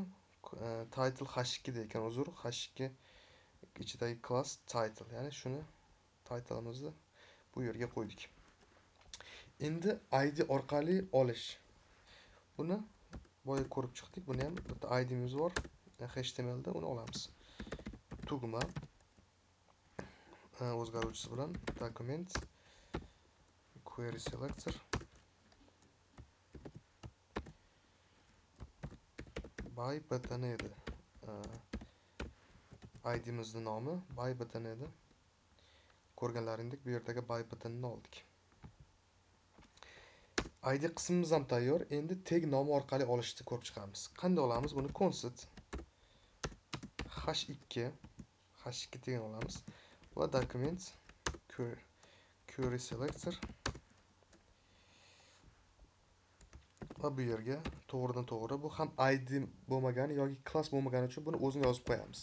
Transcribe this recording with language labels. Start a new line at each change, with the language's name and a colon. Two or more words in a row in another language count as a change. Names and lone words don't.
Uzbek: Title h2 da ekan, uzr, h2 ichidagi
English: class title,
Uzbek: ya'ni shuni title'imizni bu yerga qo'ydik. Endi id orqali olish. Buni boya ko'rib chiqdik. Buni ham bitta id'imiz bor. HTML da uni olamiz. Tugma o'zgaruvchisi bilan
English: document query selector by button
Uzbek: edi. id'imizning nomi
English: by button
Uzbek: edi. Ko'rganlaringdek bu yerdagi
English: by buttonni
Uzbek: oldik. id qismimiz ham tayyor. Endi tag nomi orqali olishni ko'rib chiqamiz. Qanday olamiz buni? Const h2 tagini olamiz va
English: document query selector
Uzbek: va bu yerga to'g'ridan to'g'ri, bu ham id bo'lmagani yoki class bo'lmagani uchun buni o'zini yozib qo'yamiz.